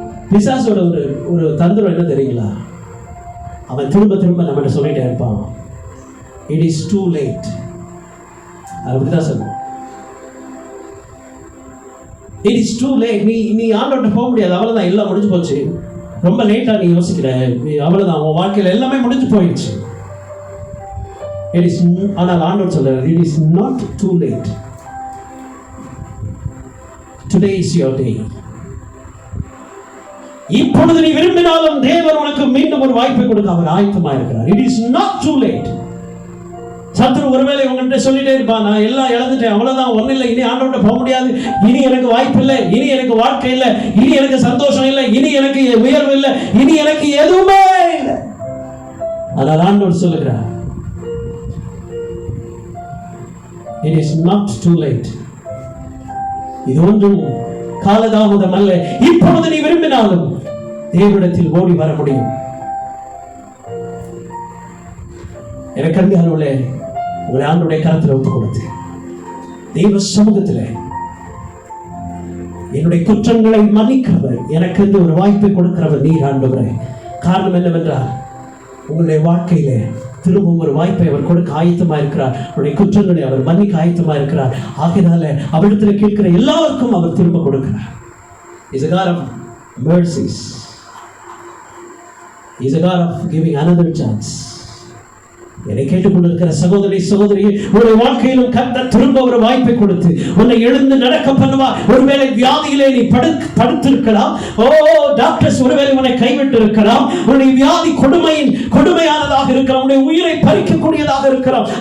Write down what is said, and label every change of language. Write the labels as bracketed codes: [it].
[ta] பிசாசோட ஒரு தந்திரம் என்ன தெரியுங்களா? அவன் திரும்ப திரும்ப நம்ம சொல்லிட்டே இருப்பான், [en] It is too late. [ta] அப்படிதான் சொல்லுவான், [en] It is too late. [ta] நீ ஆண்டவர்கிட்ட போக முடியாது, அவ்வளவுதான், எல்லாம் முடிஞ்சு போச்சு. ரொம்ப லேட்டா நீ யோசிக்கிற, அவ்வளவுதான், உன் வாழ்க்கையில் எல்லாமே முடிஞ்சு போயிடுச்சு. ஆனால் ஆண்டவர் சொல்றார், [en] it is not too late. Today is your day. [ta] இப்பொழுது நீ விரும்பினாலும் தேவன் உனக்கு மீண்டும் ஒரு வாய்ப்பை கொடுக்க அவர் ஆயத்தமாக இருக்கிறார். [en] It is not too late. [ta] சத்துரு ஒருவேளை உங்கள்கிட்ட சொல்லிட்டே இருப்பான், நான் எல்லாம் இழந்துட்டேன், அவ்வளவுதான், ஒன்னும் இல்லை, இனி ஆண்டவர்கிட்ட போக முடியாது, இனி எனக்கு வாய்ப்பு இல்லை, இனி எனக்கு வாழ்க்கை இல்லை, இனி எனக்கு சந்தோஷம் இல்லை, இனி எனக்கு உயர்வு இல்லை, இனி எனக்கு எதுவுமே இல்லை. ஆனால் ஆண்டவர் சொல்லுகிறார், [en] it is not too late. [ta] இது ஒன்றும் காலதாமதம் அல்ல. இப்பொழுது நீ விரும்பினாலும் தேவனிடத்தில் ஓடி வர முடியும். எனக்கு அன்பானவர்களே, உங்களை ஆண்டவருடைய கரத்தில் ஒப்புக் கொடுத்து தெய்வ சமூகத்தில் என்னுடைய குற்றங்களை மன்னிக்கிறவர், எனக்கு ஒரு வாய்ப்பை கொடுக்கிறவர் நீர் ஆண்டவரே. காரணம் என்னவென்றால், உங்களுடைய வாழ்க்கையிலே திரும்பவும் ஒரு வாய்ப்பை அவர் கொடுக்க ஆயத்தமா இருக்கிறார். உங்களுடைய குற்றங்களை அவர் மன்னிக்க ஆயத்தமா இருக்கிறார். ஆகையினால அவரிடத்தில் கேட்கிற எல்லாருக்கும் அவர் திரும்ப கொடுக்கிறார். [en] He's a God of mercies. He's a God of giving another chance. [ta] என்னை கேட்டுக்கொண்டிருக்கிற சகோதரி சகோதரியே, உன்னுடைய வாழ்க்கையிலும் கர்த்தர் திரும்ப ஒரு வாய்ப்பை கொடுத்து உன்னை எழுந்து நடக்க பண்ணுவார். ஒருவேளை வியாதியிலே நீ படுத்திருக்கலாம், டாக்டர்ஸ் ஒருவேளை உன்னை கைவிட்டு இருக்கலாம், உன்னுடைய வியாதி கொடுமையானதாக இருக்கலாம், உன்னுடைய உயிரை பறிக்கக்கூடியதாக இருக்கலாம்.